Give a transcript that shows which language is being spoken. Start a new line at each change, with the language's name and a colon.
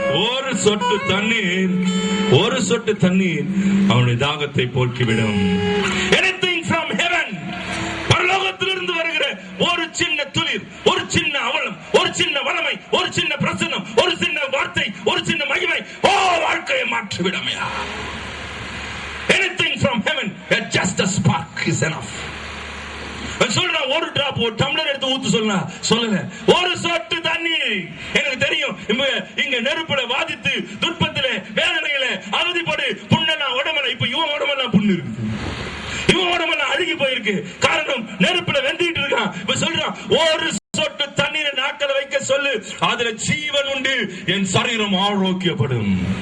Tamil: ஒரு சொட்டு தண்ணீர், ஒரு சொட்டு தண்ணீர் அவனுடைய தாகத்தை போக்கிவிடும்.
English: Anything from heaven,
Tamil: பரலோகத்திலிருந்து வருகிற ஒரு சின்ன துளிர், ஒரு சின்ன அவலம், ஒரு சின்ன வல்லமை, ஒரு சின்ன பிரசன்னம், ஒரு சின்ன வார்த்தை, ஒரு சின்ன மகிமை வாழ்க்கையை மாற்றிவிடுமையா?
English: Anything from heaven, just a spark is enough.
Tamil: சொல்ற ஒரு டிராப், ஒரு டம்ளர் எடுத்து ஊத்து சொல்லுங்க. ஒரு சொட்டு தண்ணி. எனக்கு தெரியும் இங்க நெருப்புல வாதித்து துன்பத்தில வேதனையில அவதிப்படு புண்ணெல்லாம் உடம்பெல்லாம், இப்ப இவன் உடம்பெல்லாம் புண்ணு இருக்குது, இவன் உடம்பெல்லாம் அழுகி போயிருக்கு. காரணம் நெருப்புல வெந்திட்டு இருக்கான். இப்ப சொல்றான், ஒரு சொட்டு தண்ணீரை நாக்கல வைக்க சொல்லு, அதுல ஜீவன் உண்டு, என் சரீரம் ஆரோக்கியப்படும்.